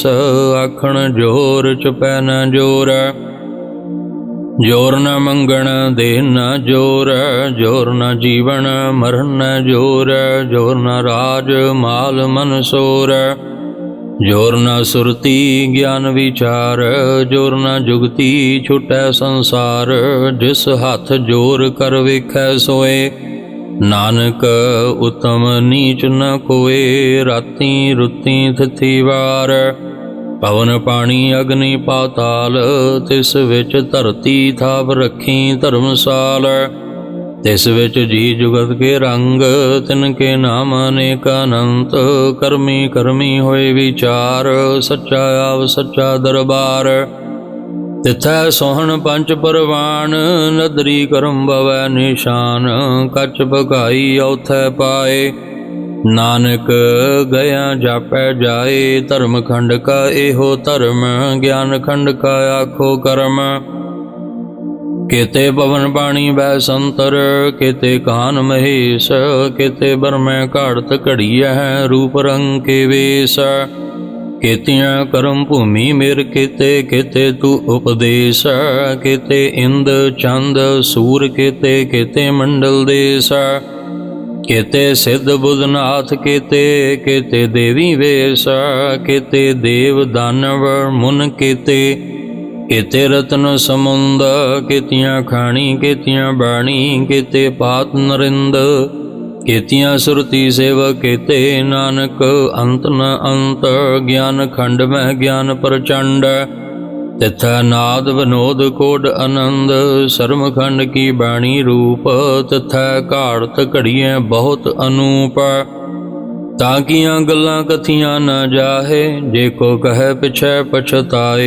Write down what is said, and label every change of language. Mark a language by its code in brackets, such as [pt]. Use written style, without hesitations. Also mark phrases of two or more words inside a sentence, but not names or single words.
[pa] ਆਖਣਿ ਜੋਰੁ ਚੁਪੈ ਨਹ ਜੋਰੁ, ਜੋਰੁ ਨ ਮੰਗਣਿ ਦੇਣਿ ਨ ਜੋਰੁ। ਜੋਰੁ ਨ ਜੀਵਣਿ ਮਰਣਿ ਨਹ ਜੋਰੁ, ਜੋਰੁ ਨ ਰਾਜਿ ਮਾਲਿ ਮਨਿ ਸੋਰੁ। ਜੋਰੁ ਨ ਸੁਰਤੀ ਗਿਆਨਿ ਵੀਚਾਰਿ, ਜੋਰੁ ਨ ਜੁਗਤੀ ਛੁਟੈ ਸੰਸਾਰੁ। ਜਿਸੁ ਹਥਿ ਜੋਰੁ ਕਰਿ ਵੇਖੈ ਸੋਇ, ਨਾਨਕ ਉਤਮੁ ਨੀਚੁ ਨ ਕੋਇ। ਰਾਤੀ ਰੁਤੀ ਥਿਤੀ ਵਾਰ, ਪਵਨ ਪਾਣੀ ਅਗਨੀ ਪਾਤਾਲ, ਤਿਸ ਵਿੱਚ ਧਰਤੀ ਥਾਪ ਰੱਖੀ ਧਰਮਸਾਲ। ਤਿਸ ਵਿੱਚ ਜੀ ਜੁਗਤ ਕੇ ਰੰਗ, ਤਿਨ ਕੇ ਨਾਮ ਅਨੇਕ ਅਨੰਤ। ਕਰਮੀ ਕਰਮੀ ਹੋਏ ਵਿਚਾਰ, ਸੱਚਾ ਆਵ ਸੱਚਾ ਦਰਬਾਰ। ਤਿਥੈ ਸੋਹਣ ਪੰਚ ਪਰਵਾਨ, ਨਦਰੀ ਕਰਮ ਭਵੈ ਨਿਸ਼ਾਨ। ਕੱਚ ਭਗਾਈ ਔਥੈ ਪਾਏ, ਨਾਨਕ ਗਿਆ ਜਾਪੈ ਜਾਏ। ਧਰਮ ਖੰਡ ਕਾ ਇਹੋ ਧਰਮ, ਗਿਆਨ ਖੰਡ ਕਾ ਆਖੋ ਕਰਮ। ਕੇਤੇ ਪਵਣ ਪਾਣੀ ਵੈਸੰਤਰ, ਕੇਤੇ ਕਾਨ ਮਹੇਸ। ਕੇਤੇ ਬਰਮੇ ਘਾੜਤਿ ਘੜੀਅਹਿ, ਰੂਪ ਰੰਗ ਕੇ ਵੇਸ। ਕੇਤੀਆ ਕਰਮ ਭੂਮੀ ਮੇਰ ਕੇਤੇ, ਕੇਤੇ ਧੂ ਉਪਦੇਸ। ਕੇਤੇ ਇੰਦ ਚੰਦ ਸੂਰ, ਕੇਤੇ ਕੇਤੇ ਮੰਡਲ ਦੇਸ। ਕੇਤੇ ਸਿਧ ਬੁਧ ਨਾਥ, ਕੇਤੇ ਕੇਤੇ ਦੇਵੀ ਵੇਸ। ਕੇਤੇ ਦੇਵ ਦਾਨਵ ਮੁਨਿ, ਕੇਤੇ ਕੇਤੇ ਰਤਨ ਸਮੁੰਦ। ਕੇਤੀਆ ਖਾਣੀ ਕੇਤੀਆ ਬਾਣੀ, ਕੇਤੇ ਪਾਤ ਨਰਿੰਦ। ਕੇਤੀਆ ਸੁਰਤੀ ਸੇਵਕ, ਕੇਤੇ ਨਾਨਕ ਅੰਤੁ ਨ ਅੰਤੁ। ਗਿਆਨ ਖੰਡ ਮਹਿ ਗਿਆਨੁ ਪਰਚੰਡੁ, ਤਿਥੈ ਨਾਦ ਬਿਨੋਦ ਕੋਡ ਅਨੰਦੁ। ਸਰਮ ਖੰਡ ਕੀ ਬਾਣੀ ਰੂਪੁ, ਤਿਥੈ ਘਾੜਤਿ ਘੜੀਐ ਬਹੁਤੁ ਅਨੂਪੁ। ਤਾ ਕੀਆ ਗਲਾ ਕਥੀਆ ਨਾ ਜਾਹਿ, ਜੇ ਕੋ ਕਹੈ ਪਿਛੈ ਪਛੁਤਾਇ।